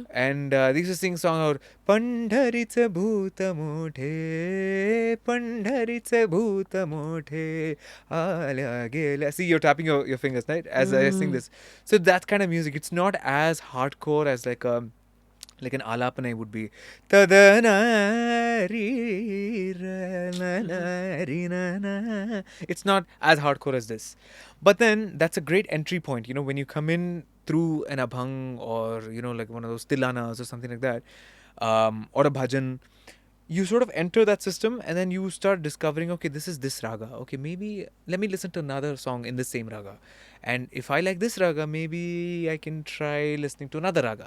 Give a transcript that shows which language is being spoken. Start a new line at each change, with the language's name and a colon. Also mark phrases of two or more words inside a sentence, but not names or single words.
English: And they used to sing a song out
Marathi: पंढरीचा भूत मोठे, पंढरीचा भूत मोठे, आला गेला.
English: See, you're tapping your fingers, right? As I sing this. So that kind of music, it's not as hardcore as like an alapana would be. Tadana ri ra na na ri na na. It's not as hardcore as this. But then that's a great entry point, when you come in through an abhang or, like one of those tilanas or something like that, or a bhajan, you sort of enter that system and then you start discovering, okay, this is this raga. Okay, maybe let me listen to another song in the same raga. And if I like this raga, maybe I can try listening to another raga.